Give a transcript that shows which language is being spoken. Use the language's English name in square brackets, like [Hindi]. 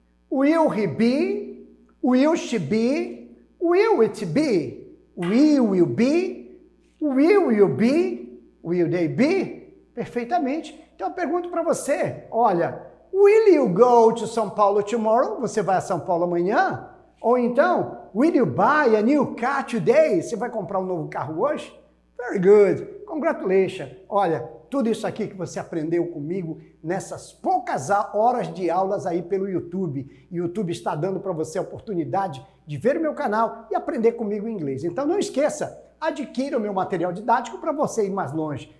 [English] Will he be? Will she be? Will it be? We will be? Will you be? Will they be? Perfeitamente. [Portuguese] Então eu pergunto para você, olha, [English] will you go to São Paulo tomorrow? [Portuguese] Você vai a São Paulo amanhã? Ou então, [English] will you buy a new car today? [Portuguese] Você vai comprar um novo carro hoje? [English] Very good. Congratulations. [Portuguese] Olha, tudo isso aqui que você aprendeu comigo nessas poucas horas de aulas aí pelo YouTube. E o YouTube está dando para você a oportunidade de ver o meu canal e aprender comigo inglês. Então não esqueça, adquira o meu material didático para você ir mais longe.